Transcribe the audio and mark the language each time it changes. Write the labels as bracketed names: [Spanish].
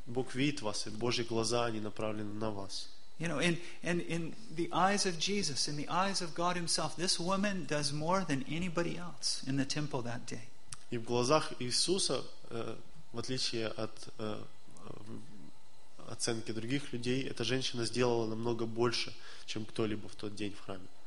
[Russian] Бог видит вас, и Божьи глаза, они направлены на вас. [English] You know, and in the eyes of Jesus, in the eyes of God Himself, this woman does more than anybody else in the temple that day. [Russian] И в глазах Иисуса, в отличие от оценки других людей, эта женщина сделала намного больше, чем кто-либо в тот день в храме.